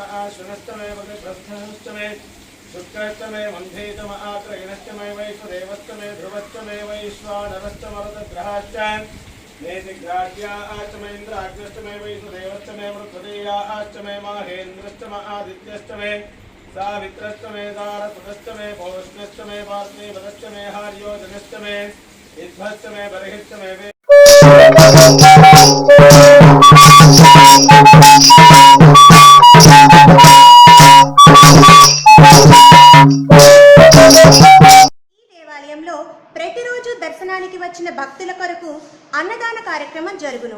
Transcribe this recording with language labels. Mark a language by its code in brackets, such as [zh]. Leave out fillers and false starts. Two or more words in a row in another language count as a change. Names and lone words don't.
[sa] आश्विनश्च मे बृहस्पतिश्च मे शुक्रश्च मे मन्धेत मे आत्रयणश्च मे वैश्वदेवश्च मे ध्रुवश्च मे वैश्वानरश्च मरुतग्रहाश्च नेतिग्राह्याश्च मे इन्द्राग्निश्च मे वैश्वदेवश्च मे मृत्सदेयाश्च मे माहेन्द्रश्च मे आदित्यश्च मे सावित्रश्च मे तारसुतश्च मे पौष्णश्च मे पार्थिवश्च मे हार्योजनश्च मे इद्भश्च मे बर्हिश्च मे [te] దేవాలయంలో ప్రతిరోజు దర్శనానికి వచ్చిన భక్తుల కొరకు అన్నదాన కార్యక్రమం జరుగును.